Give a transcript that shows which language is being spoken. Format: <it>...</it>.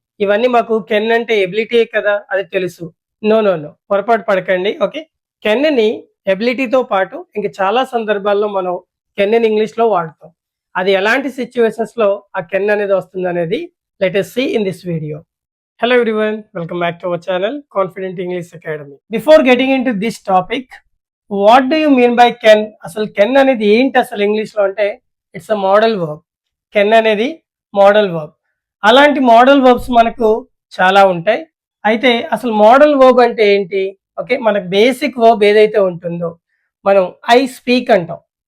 <te>ఇవన్నీ మాకు కెన్ అంటే ఎబిలిటీ కదా, అది తెలుసు. నో నో నో, పొరపాటు పడకండి. ఓకే, కెన్ని ఎబిలిటీతో పాటు ఇంక చాలా సందర్భాల్లో మనం కెన్ ఇంగ్లీష్ లో వాడతాం. అది ఎలాంటి సిచ్యువేషన్స్ లో ఆ కెన్ అనేది వస్తుంది అనేది</te> <en>Let us see in this video. Hello everyone, welcome back to our channel Confident English Academy. Before getting into this topic, what do you mean by can?</en> <te>అసలు కెన్ అనేది ఏంటి అసలు ఇంగ్లీష్లో అంటే</te> <en>It's a modal verb.</en> <te>Can అనేది model verb. అలాంటి modal verbs మనకు చాలా ఉంటాయి. అయితే అసలు మోడల్ వర్బ్ అంటే ఏంటి? ఓకే, మనకు బేసిక్ వర్బ్ ఏదైతే ఉంటుందో మనం ఐ స్పీక్ అంటాం.</te>